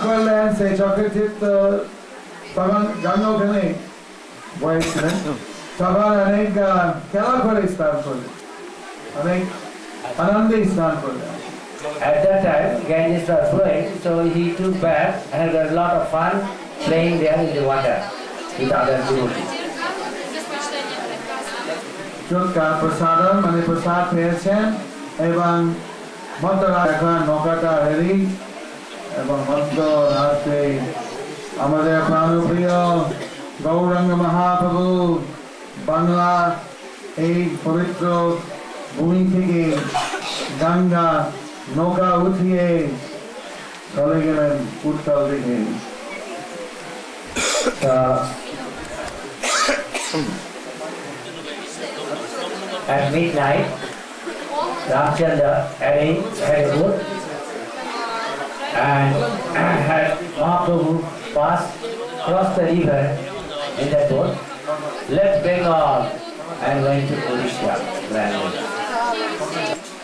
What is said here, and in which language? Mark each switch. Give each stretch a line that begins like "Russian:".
Bangla: করলেন সেই চক্রতীর্থ, তখন গঙ্গা ওখানে বয়েছিলেন, তখন অনেক খেলা করে স্নান করলেন, অনেক আনন্দে স্নান করলেন।
English: At that time, Ganges was flowing, so he took bath and had a lot of fun playing there in the water with other devotees.
Bangla: প্রসাদ মানে প্রসাদ পেয়েছেন এবং মধ্যরাত এখন নৌকাটা হেরি এবং মধ্যরাতে আমাদের প্রাণপ্রিয় গৌরাঙ্গ মহাপ্রভু বাংলা এই পবিত্র ভূমি থেকে গঙ্গা নৌকা উঠিয়ে চলে গেলেন উত্তর দিকে।
English: At midnight, Ramchandra had a boat and had Mahaprabhu cross the river in that boat, left Bengal and went to Odisha.